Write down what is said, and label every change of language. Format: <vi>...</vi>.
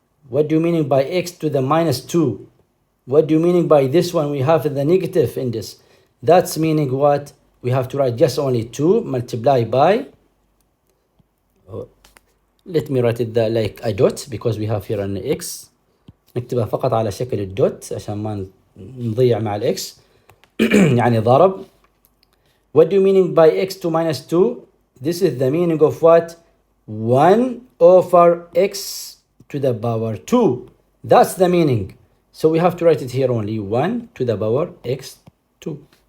<en>What do you mean by x to the minus 2? What do you mean by this one? We have the negative index. That's meaning what? We have to write just only 2 multiplied by, let me write it like a dot, because we have here an x.</en> <ar>نكتبها فقط على شكل الدوت عشان ما نضيع مع الاكس. يعني ضرب.</ar> <en>What do you mean by x to minus 2? This is the meaning of what? 1 over x to the power 2. That's the meaning. So we have to write it here only 1 to the power x 2.</en>